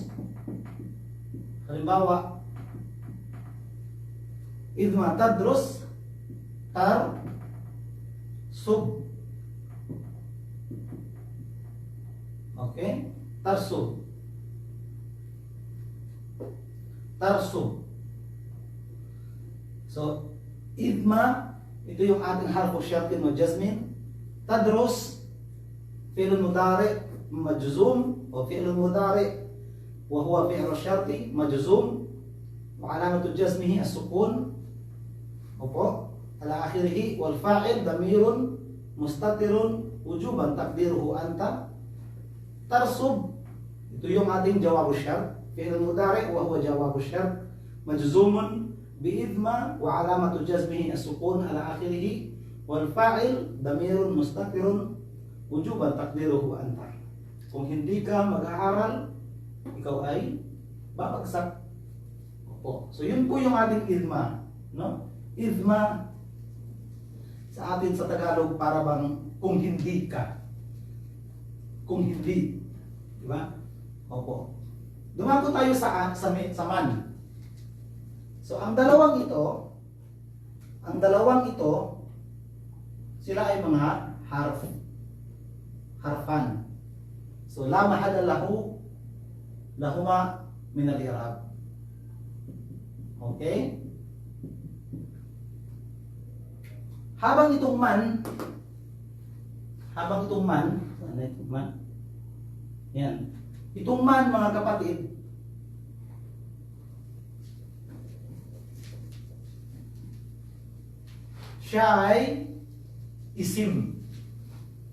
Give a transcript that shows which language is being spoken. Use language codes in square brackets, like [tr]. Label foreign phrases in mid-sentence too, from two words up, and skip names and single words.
[ar] Halimbawa, إذما تدرس سب. [tl] Okay? Tarsub. So, idma, ito yung ating [ar] حرف شرط [tl] o jazmin. [ar] تدرس فعل مضارع مجزوم o فعل مضارع وهو فعل الشرط مجزوم وعلامة جزمه السكون. Opo, على آخره والفاعل ضمير مستتر وجوبا تقديره أنت. Tarsub, [tl] ito yung ating [ar] جواب الشرط. فعل مضارع وهو جواب الشرط مجزوم بإذما وعلامة جزمه السكون على آخره والفاعل ضمير مستتر وجوبا تقديره أنت. [tl] Kung hindi ka mag-aaral, ikaw ay babagsak. Opo. So yun po yung ating idma, no? Idma sa atin sa Tagalog para bang kung hindi ka. Kung hindi, di ba? Opo. Dumako tayo sa man. So ang dalawang ito, sila ay mga harfan. [ar] So لا محل لهما من الإعراب. [tl] Okay? Habang itong man, ano itong man? Yan. Itong man, mga kapatid, siya ay isim.